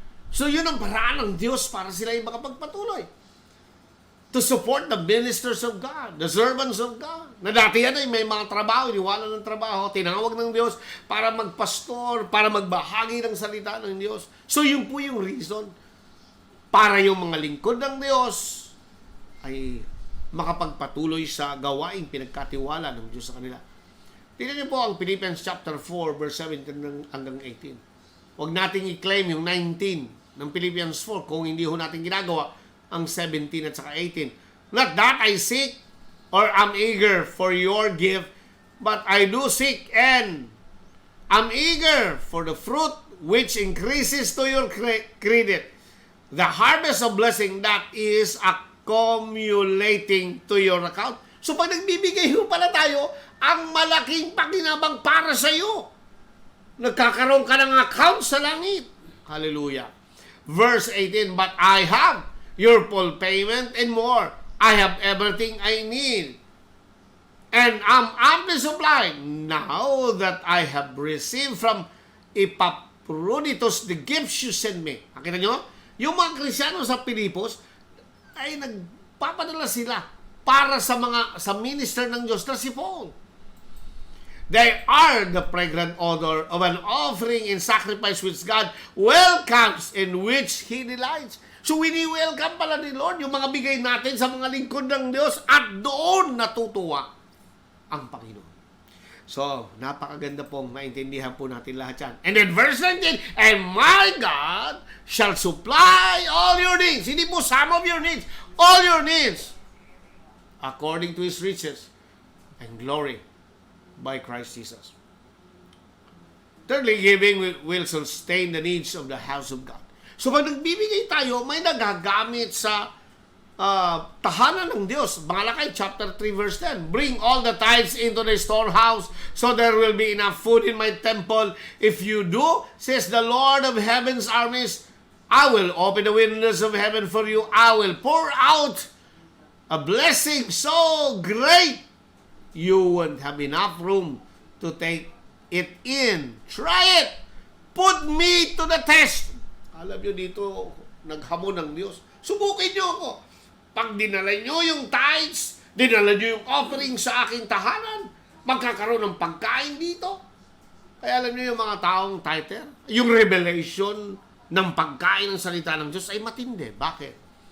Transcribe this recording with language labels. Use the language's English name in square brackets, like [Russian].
[Filipino] So yun ang paraan ng Diyos para sila ay makapagpatuloy. [English] To support the ministers of God, the servants of God. [Filipino] Na dati yan ay may mga trabaho, iniwanan ng trabaho, tinawag ng Diyos para magpastor, para magbahagi ng salita ng Diyos. So yun po yung reason para yung mga lingkod ng Diyos ay makapagpatuloy sa gawaing pinagkatiwala ng Diyos sa kanila. Tingnan niyo po ang Philippians chapter 4 verse 17 hanggang 18. Huwag nating i-claim yung 19 ng Philippians 4 kung hindi ho natin ginagawa ang 17 at saka 18. [English] Not that I seek or am eager for your gift, but I do seek and am eager for the fruit which increases to your credit, the harvest of blessing that is accumulating to your account. [Filipino] So pag nagbibigay ho pala tayo, ang malaking pakinabang para sa iyo. Nagkakaroon ka ng account sa langit. [English] Hallelujah. Verse 18, but I have your full payment and more. I have everything I need. And I'm amply supplied now that I have received from Epaphroditus the gifts you send me. [Filipino] Nakita nyo? Yung mga Kristyano sa Pilipos ay nagpapadala sila para sa minister ng Diyos na si Paul. [English] They are the fragrant odor of an offering and sacrifice which God welcomes and which He delights. [Filipino] So wini-welcome pala ni Lord yung mga bigay natin sa mga lingkod ng Diyos at doon natutuwa ang Panginoon. So, napakaganda pong maintindihan po natin lahat yan. [English] And then verse 19, and my God shall supply all your needs. Hindi po some of your needs. All your needs. According to His riches and glory by Christ Jesus. Thirdly, giving will sustain the needs of the house of God. [Filipino] So, pag nagbibigay tayo, may nagagamit sa tahanan ng Diyos. Malakay chapter 3 verse 10. [English] Bring all the tithes into the storehouse so there will be enough food in my temple. If you do, says the Lord of heaven's armies, I will open the windows of heaven for you. I will pour out a blessing so great you won't have enough room to take it in. Try it. Put me to the test. [Filipino] Alam nyo dito, naghamon ng Diyos. Subukin nyo ako. Pag dinala nyo yung tithes, dinala nyo yung offering sa aking tahanan, magkakaroon ng pagkain dito. Kaya alam nyo yung mga taong tither, yung revelation ng pagkain ng salita ng Diyos ay matindi. Bakit?